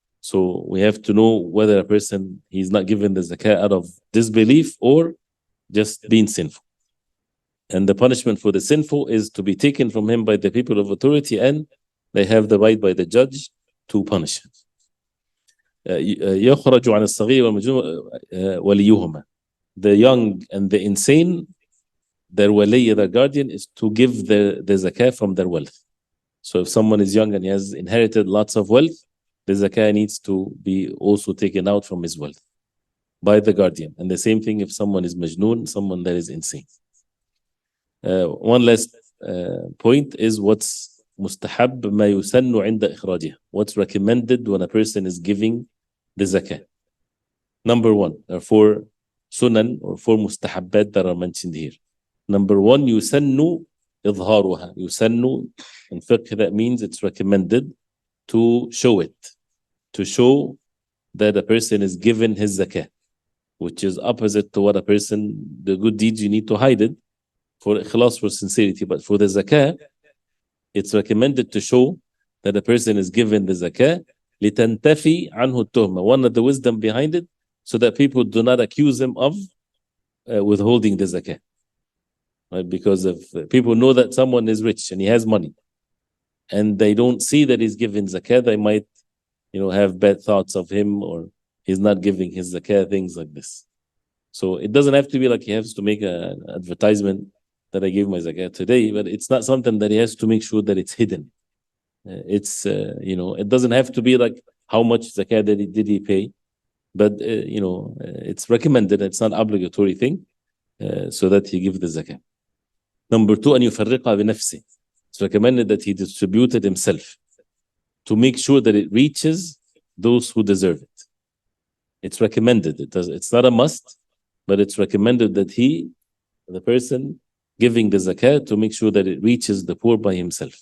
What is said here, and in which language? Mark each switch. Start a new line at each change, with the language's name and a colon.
English: So we have to know whether a person, he's not given the zakah out of disbelief or just being sinful. And the punishment for the sinful is to be taken from him by the people of authority, and they have the right by the judge to punish him.
Arabic: يخرج عن الصغير والمجنون وليهما.
English: The young and the insane, their wali, their guardian, is to give the zakah from their wealth. So if someone is young and he has inherited lots of wealth, the zakah needs to be also taken out from his wealth by the guardian. And the same thing if someone is majnoon, someone that is insane. One last point is what's mustahab
Arabic: ما يسن عند إخراجها.
English: What's recommended when a person is giving the zakah. Number 1, there are 4 sunan or 4 mustahabbat that are mentioned here. Number 1,
Arabic: يسن إظهارها.
English: يسن in fiqh, that means it's recommended to show it, to show that a person is given his zakah, which is opposite to what a person, the good deeds you need to hide it for ikhlas, for sincerity. But for the zakah, it's recommended to show that a person is given the zakah
Arabic: لِتَنْتَفِي عَنْهُ التُّهْمَةِ.
English: One of the wisdom behind it, so that people do not accuse him of withholding the zakah. Right? Because if people know that someone is rich and he has money, and they don't see that he's giving zakah, they might, have bad thoughts of him, or he's not giving his zakah, things like this. So it doesn't have to be like he has to make an advertisement that I gave my zakah today, but it's not something that he has to make sure that it's hidden. It doesn't have to be like how much zakah did he pay, but it's recommended. It's not obligatory thing, so that he give the zakah. Number 2,
Arabic: أن يفرقها بنفسه.
English: It's recommended that he distributed himself to make sure that it reaches those who deserve it. It's recommended. It's not a must, but it's recommended that the person giving the zakah, to make sure that it reaches the poor by himself.